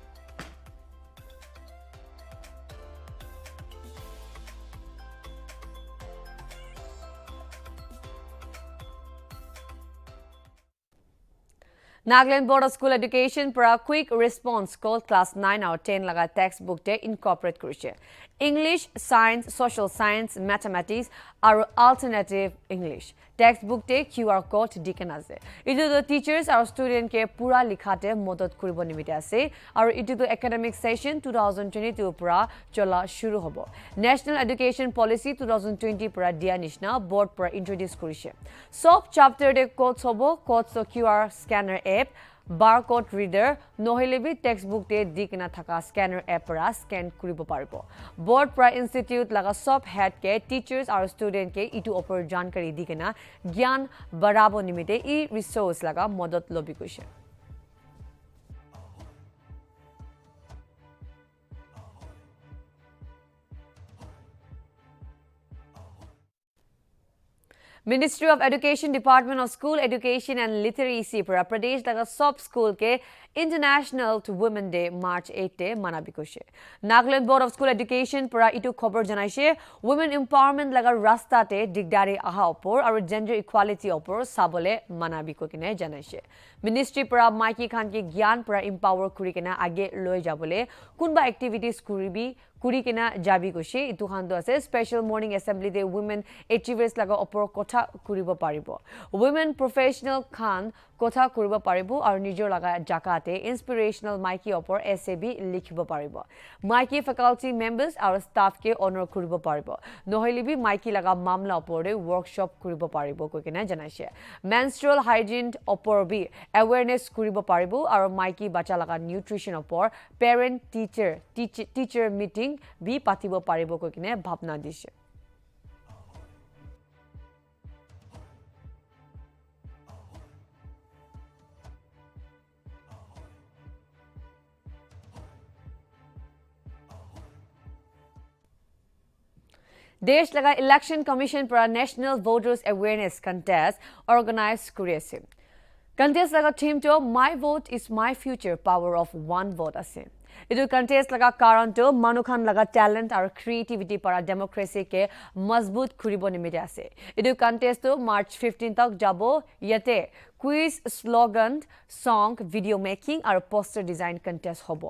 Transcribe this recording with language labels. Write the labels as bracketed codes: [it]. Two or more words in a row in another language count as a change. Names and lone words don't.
[nag] Nagaland Board of School Education [en] for a quick response called class 9 or 10 [nag] laga textbook te incorporate kurise English, Science, Social Science, Mathematics or [en] alternative English textbook [nag] te QR code diken ase itu [en] the teachers [nag] or student ke pura likhate modot kuribo nimite ase aru itu [en] the academic [nag] session 2022 pura chola shuru hobo National Education Policy 2020 pura dia nishna board pura introduce kurise sob chapter de codes hobo codes so [en] QR scanner app barcode reader [nag] nohilebi textbook te dikna thaka [en] scanner app [nag] ra scan kuribo paribo board pra institute laga sob head ke teachers or student ke itu opor jankari dikena gyan barabo nimite e resource laga modot lobi kuise Ministry of Education Department of School Education and Literacy para Pradesh laga sub school ke International to Women Day March 8 te manabi kose Nagaland Board of School Education para itu khobor janaise [en] women empowerment [nag] laga rasta te digdari aha opor aru [en] gender equality [nag] opor sabole manabi ko kine janaise Ministry para maiki khan ke gyan para empower kuri kena age loi jabole kunba activities kuribi kuri kena jabi kose itu khan do ase [en] special morning assembly [nag] de [en] women achievers [nag] laga opor kotha kuribo paribo [en] women professional [nag] khan kotha kuribo paribo aru nijor laga jaka tate inspirational maiki opor essay bi likhibo paribo maiki [en] faculty members [nag] aru staff ke honor kuribo paribo nohili bi maiki laga mamla opor de workshop kuribo paribo kokina janaise [en] menstrual hygiene [nag] opor bi awareness kuribo paribo aru maiki bacha laga nutrition opor [en] parent teacher meeting [nag] bi patibo paribo kokine bhabna dise Desh laga Election Commission para National Voters Awareness Contest organized kuri ase. Contest laga theme to My Vote is My Future Power of One Vote ase. Idu contest laga karan to manukhan laga talent aru creativity para democracy ke mazboot kuribo nimite ase. Idu contest to March 15 tak jabo yate [en] quiz slogan song video making [nag] aru [en] poster design contest [nag] hobo.